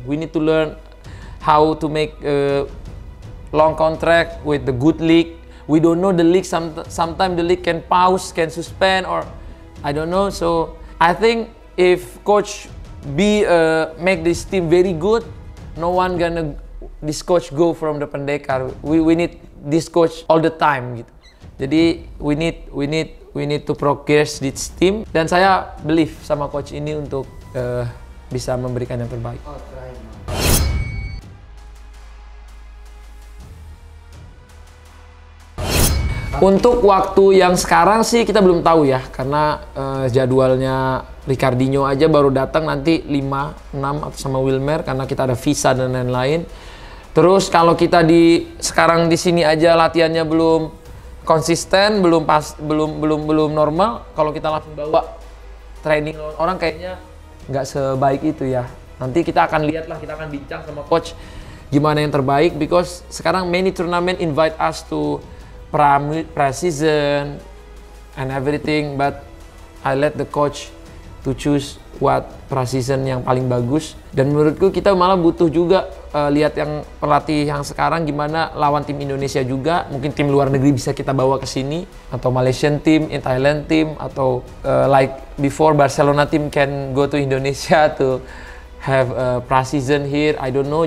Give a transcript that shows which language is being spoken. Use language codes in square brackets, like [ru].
[en] We need to learn how to make a long contract with the good league. We don't know the league. Sometimes the league can pause, can suspend, or I don't know. So I think if coach make this team very good, no one gonna this coach go from the Pendekar. We need this coach all the time gitu. [id] Jadi [en] we need to progress this team, [id] dan saya believe sama coach ini untuk bisa memberikan yang terbaik. Untuk waktu yang sekarang sih kita belum tahu ya, karena jadwalnya Ricardinho aja baru datang nanti 5, 6 atau sama Wilmer karena kita ada visa dan lain-lain. Terus kalau kita sekarang di sini aja latihannya belum konsisten, belum normal. Kalau kita langsung bawa training orang kayaknya nggak sebaik itu ya. Nanti kita akan lihat lah, kita akan bincang sama coach gimana yang terbaik. [en] Because sekarang many tournament invite us to pre-season and everything, but I let the coach to choose what pre-season [id] yang paling bagus. Dan menurutku kita malah butuh juga lihat yang pelatih yang sekarang gimana lawan tim Indonesia juga. Mungkin tim luar negeri bisa kita bawa ke sini, atau [en] Malaysian team, Thailand team, atau like before Barcelona team can go to Indonesia to have a pre-season here. I don't know.